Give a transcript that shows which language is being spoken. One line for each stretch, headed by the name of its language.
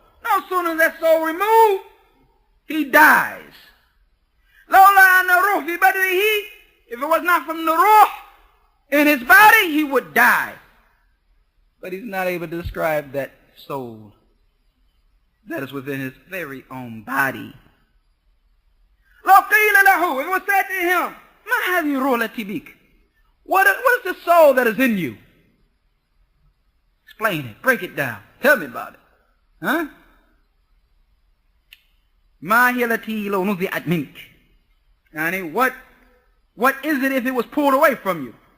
English: No sooner as that soul removed, he dies.
Arabic: Lawla anna ruh fi badrihi,
English: if it was not from the ruh in his body, he would die. But he's not able to describe that soul that is within his very own body.
Arabic: لو قيل له,
English: it was said to him,
Arabic: ما هذه الروح التي بك?
English: What is the soul that is in you? Explain it. Break it down. Tell me about it. Huh?
Arabic: ما هي التي لو نزعت منك?
English: Yani, what is it if it was pulled away from you?